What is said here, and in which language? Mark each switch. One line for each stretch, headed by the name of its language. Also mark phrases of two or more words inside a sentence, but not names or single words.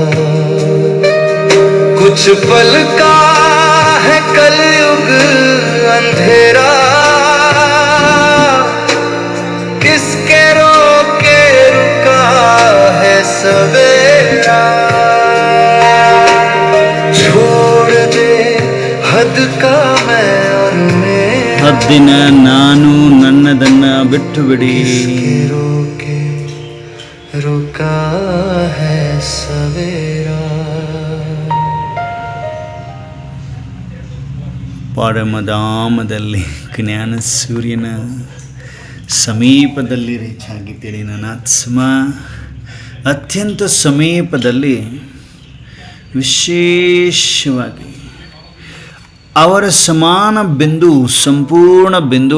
Hindi: कुछ पल का है कलयुग अंधेरा, किसके रोके रुका है सवेरा। छोड़ दे हद का मैं और मेरा,
Kannada: ಹದ್ದಿನ ನಾನು ನನ್ನದನ್ನ ಬಿಟ್ಟು ಬಿಡಿ.
Hindi: किसके रोके रुका है सवेरा।
Kannada: ಪರಮಧಾಮದಲ್ಲಿ ಜ್ಞಾನ ಸೂರ್ಯನ ಸಮೀಪದಲ್ಲಿ ರೀಚಾಗಿದ್ದೀರಿ ನನ್ನ ಆತ್ಮ. ಅತ್ಯಂತ ಸಮೀಪದಲ್ಲಿ ವಿಶೇಷವಾಗಿ ಅವರ ಸಮಾನ ಬಿಂದು, ಸಂಪೂರ್ಣ ಬಿಂದು.